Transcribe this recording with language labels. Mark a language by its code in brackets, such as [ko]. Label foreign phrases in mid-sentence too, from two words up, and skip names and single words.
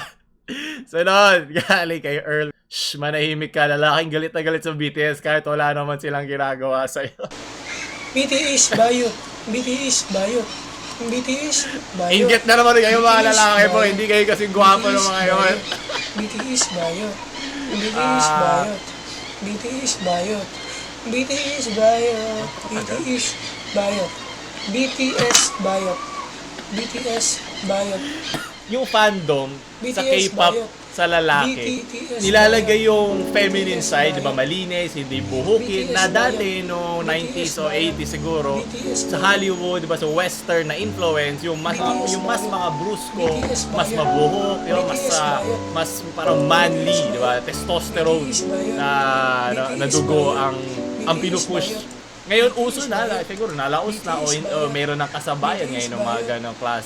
[tl] Sunod, galing kay Earl. Shh, manahimik ka. Lalaking galit na galit sa BTS kahit wala naman silang ginagawa sa'yo. BTS Bayot. BTS Bayot. BTS Bayot. Inggit na naman kayo mga lalaki po. Hindi kayo kasing gwapo ng mga yun. BTS Bayot. BTS Bayot. BTS Bayot. BTS Bayot. BTS Bayot. BTS Bayot. BTS Bayot. Yung fandom sa BTS K-pop Bayot. sa lalaki, BTS nilalagay yung [en] feminine side, [tl] di ba, malinis, hindi buhukin, BTS na dati no 90s o 80s siguro, BTS sa Hollywood, di ba, sa western na influence, yung mas mga brusko, mas mabuhok, yung mas parang manly, di ba, testosterone na dugo ang pinupush Ngayon, uso na, siguro nalaos na o meron ng kasabayan ngayon ng mga ganong klase.